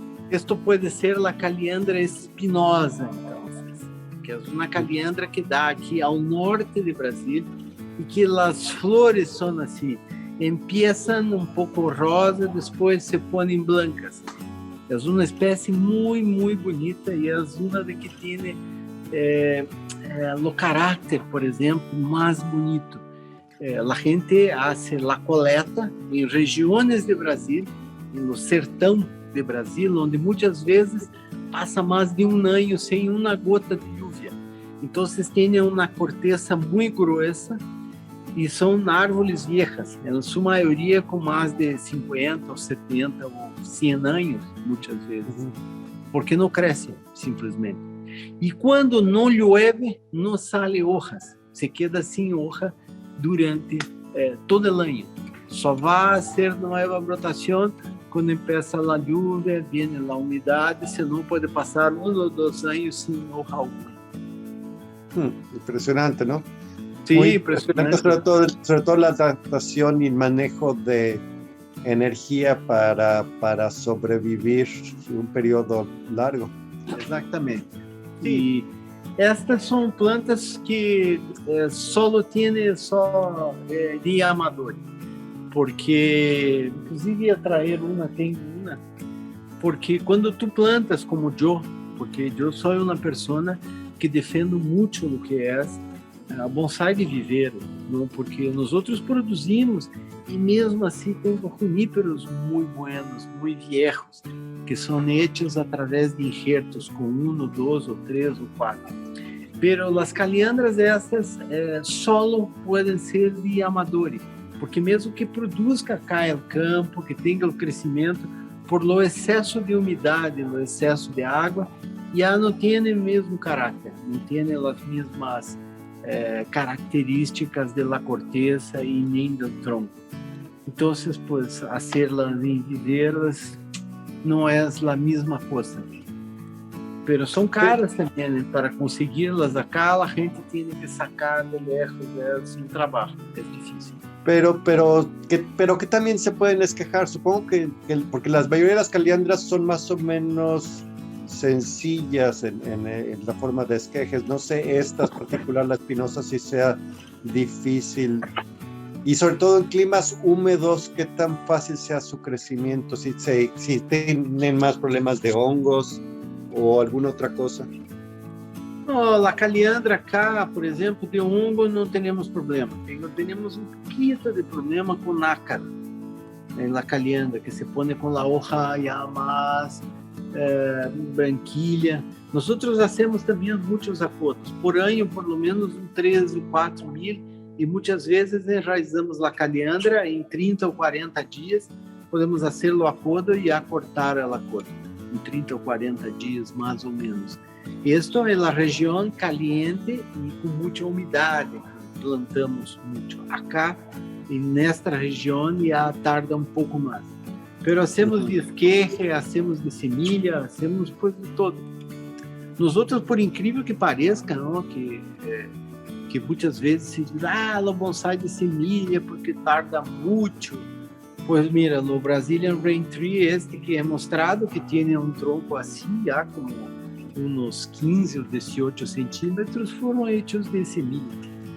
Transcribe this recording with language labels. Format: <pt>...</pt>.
<es>Esto puede ser la caliandra espinosa, entonces, que es una caliandra que da aquí al norte de Brasil y que las flores son así, empiezan un poco rosa, después se ponen blancas. Es una especie muy, muy bonita y es una de que tiene lo carácter, por ejemplo, más bonito. La gente hace la coleta en regiones de Brasil, en los sertão de Brasil,</es> <pt>onde muitas vezes passa mais de um ano sem uma gota de</pt> <es>lluvia.</es> <pt>Então, tem uma</pt> <es>corteza</es> <pt>muito grossa e são árvores</pt> <es>viejas,</es> <pt>em sua maioria com mais de 50 ou 70 ou 100 anos, muitas vezes, porque não crescem simplesmente. E quando não</pt> <es>llueve,</es> <pt>não</pt> <es>sale hojas, se queda</es> <pt>sem</pt> <es>hoja</es> <pt>durante todo o ano. Só vai ser nova brotação quando</pt> <es>empieza a lluvia,</es> <pt>vem a umidade, senão pode passar 1 ou 2 anos sem</pt> <es>hoja</es> <pt>alguma.</pt> <es>Impresionante, ¿no? Sí, muy impresionante. Sobre todo la adaptación y manejo de energía para sobrevivir un periodo largo. Exactamente. Sí.</es> <pt>E estas são plantas que</pt> <es>solo tiene</es> <pt>de amador. Porque, inclusive, ia trazer tenho uma, porque quando tu plantas como eu, porque eu sou uma pessoa que defendo muito o que é a bonsai de viveiro, não? Porque nós outros produzimos e mesmo assim temos juníperos muito</pt> <es>buenos,</es> <pt>muito</pt> <es>viejos,</es> <pt>que são</pt> <es>hechos</es> <pt>através de enxertos com 1, 2, ou 3 ou 4.</pt> <es>Pero</es> <pt>as caliandras essas</pt> <es>solo</es> <pt>podem ser de amadores, porque mesmo que produza caia o campo, que tenha o crescimento,</pt> <es>por lo</es> <pt>excesso de umidade, o excesso de água, já não tem o mesmo caráter, não tem as mesmas características da</pt> <es>corteza</es> <pt>e nem do tronco. Então,</pt> <es>pues, hacerlas</es> <pt>em viveiros não é a mesma coisa.</pt> <es>Pero</es> <pt>são caras também, né? Para consegui-las</pt> <es>acá,</es> <pt>a gente tem que</pt> <es>sacar de lejos,</es> <pt>é um trabalho, é difícil.</pt> <es>Pero que también se pueden esquejar, supongo que porque la mayoría de las caliandras son más o menos sencillas en la forma de esquejes. No sé, estas particular, la espinosa, si sea difícil. Y sobre todo en climas húmedos, ¿qué tan fácil sea su crecimiento? Si tienen más problemas de hongos o alguna otra cosa.</es> <pt>No, a caliandra</pt> <es>acá,</es> <pt>por exemplo, de hongo não temos problema. Temos um pouquinho de problema com nácar na caliandra, que se põe com a</pt> <es>hoja</es> <pt>já mais branquilha. Nós fazemos também muitos apodos. Por ano,</pt> <es>por lo menos</es> <pt>3 ou 4 mil, e muitas vezes enraizamos a caliandra em 30 ou 40 dias. Podemos fazer o apodo e cortar ela coda em 30 ou 40 dias, mais ou menos. Isto é a região</pt> <es>caliente</es> <pt>e com muita umidade, plantamos muito.</pt> <es>Acá,</es> <pt>nesta região, já</pt> <es>tarda</es> <pt>um pouco mais.</pt> <es>Pero hacemos de esquerda, hacemos de semilha, hacemos pues de todo.</es> <pt>Nós outros, por incrível que pareça, não, que muitas vezes se diz, o bonsai de semilha porque</pt> <es>tarda</es> <pt>muito. Pois</pt> <es>mira,</es> <pt>no Brazilian Rain Tree, que é mostrado que tem um tronco assim, já como uns 15 ou 18 centímetros, foram</pt> <es>hechos</es> <pt>de semilha.</pt>